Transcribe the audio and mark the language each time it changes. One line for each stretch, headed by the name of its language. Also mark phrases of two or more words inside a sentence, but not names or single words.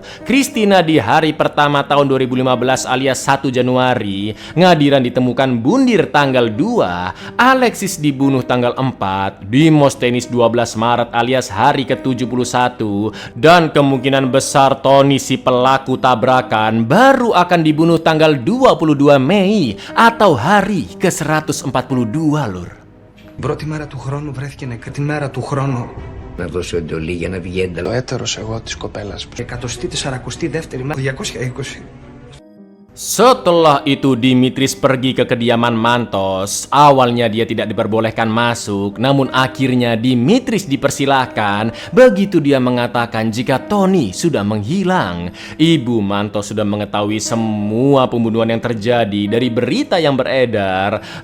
Indonesian: Christina di hari pertama tahun 2015 alias 1 Januari, Ngadiran ditemukan bundir tanggal 2, Alexis dibunuh tanggal 4, Dimosthenis 12 Maret alias hari ke-71, dan kemungkinan besar Tony si pelaku tabrakan baru akan dibunuh tanggal 22 Mei atau hari ke-142 lur.
Greek: Πρώτη μέρα του χρόνου βρέθηκε νεκρή. Τη μέρα του χρόνου. Να δώσω εντολή για να βγει ένταλο. Ο έτερος εγώ της κοπέλας. 142η μέρα. 220.
Indonesian: Setelah itu Dimitris pergi ke kediaman Mantos. Awalnya dia tidak diperbolehkan masuk, namun akhirnya Dimitris dipersilahkan begitu dia mengatakan jika Tony sudah menghilang. Ibu Mantos sudah mengetahui semua pembunuhan yang terjadi dari berita yang beredar.